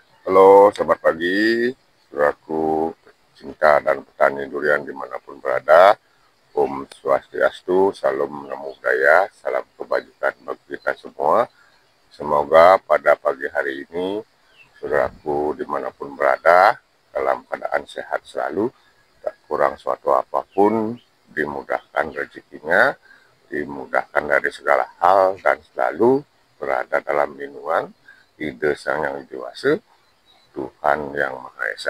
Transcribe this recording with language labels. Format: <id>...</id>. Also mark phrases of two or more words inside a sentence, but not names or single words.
<id>Halo, selamat pagi, saudaraku cinta dan petani durian dimanapun berada.</id> <ban>Om Swastiastu,</ban> <id>salam</id> <pi>namo buddhaya,</pi> <id>salam kebajikan bagi kita semua. Semoga pada pagi hari ini, saudaraku dimanapun berada, dalam keadaan sehat selalu, tak kurang suatu apapun, dimudahkan rezekinya, dimudahkan dari segala hal, dan selalu berada dalam lindungan ide Sang Yang Widi Wasa, Tuhan Yang Maha Esa.</id>